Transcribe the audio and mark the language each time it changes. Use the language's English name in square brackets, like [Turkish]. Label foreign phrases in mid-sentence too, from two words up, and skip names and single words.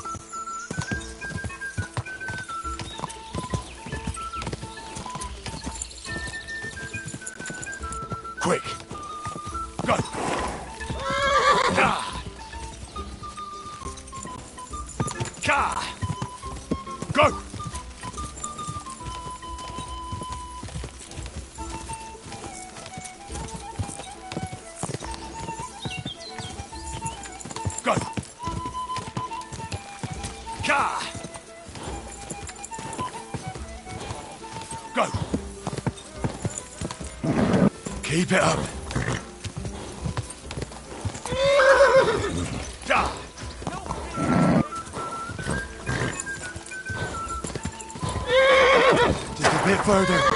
[English] Quick! Go! Ka! Ka! Go! Go! Ka! Go! Keep it up! Da! Just a bit further.